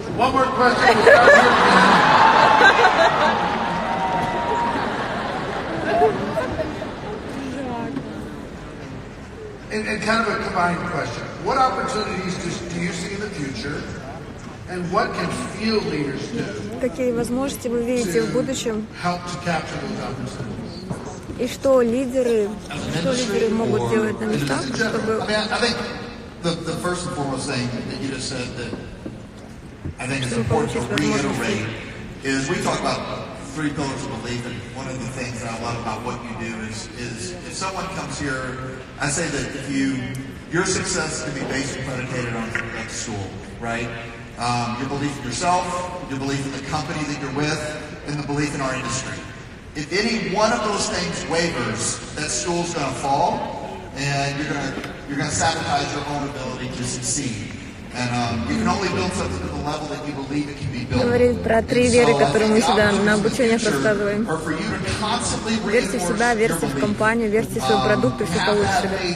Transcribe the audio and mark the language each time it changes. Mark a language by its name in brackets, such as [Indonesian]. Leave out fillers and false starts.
[English] One more question. We'll start here. And kind of a combined question. What opportunities do you see in the future? And what can field leaders do? [Russian] Какие возможности вы видите в будущем? [English] Help to capture those opportunities. [Russian] И что лидеры могут делать на местах, чтобы... [English] The first and foremost thing that you just said that I think is important to reiterate is we talk about 3 pillars of belief, and one of the things that I love about what you do is if someone comes here, I say that your success can be based and predicated on like school, right? Your belief in yourself, your belief in the company that you're with, and the belief in our industry. If any one of those things wavers, that school's going to fall, and you're going to sabotage your own ability to succeed. And you can only build something to the level that you believe it can be built. [Russian] Говорит про 3 веры, которые мы сюда на обучениях рассказываем. Верьте в себя, верьте в компанию, верьте в свой продукт, и все получится.